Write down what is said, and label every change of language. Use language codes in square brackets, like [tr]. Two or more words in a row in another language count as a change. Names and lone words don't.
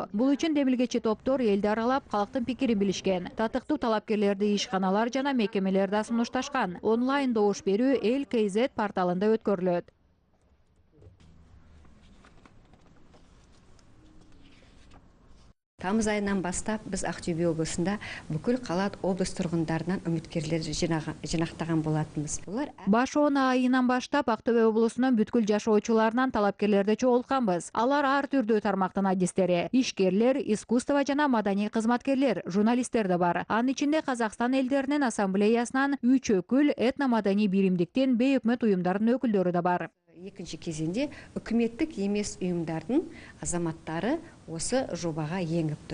[ky] Бул үчүн демилгечи топтор элди аралап, калктын пикирин билишкен. Татыктуу талапкерлерди ишканалар жана мекемелерде сунушташкан. Онлайн добуш берүү Эл КЗ порталында өткөрүлөт. [kk] Тамыз айынан бастап біз Ақтөбе облысында бүкіл кала облыс тургундарынан үміткерлер жинактаган болатынбыз. [ky] Баш оона айынан баштап Ақтөбе облусунун бүткүл жашоочуларынан талапкерлерди чогултканбыз. Алар ар түрдүү тармактын адистери, ишкерлер, искусство жана маданий кызматкерлер, журналисттер да бар. Анын ичинде Казакстан элдеринин ассамблеясынан 3 өкүл, этно-маданий биримдиктин, бейөкмөт уюмдарынын өкүлдөрү да бар. [kk] Екінші кезеңде үкіметтік емес ұйымдардың азаматтары осы жобаға еңіпті.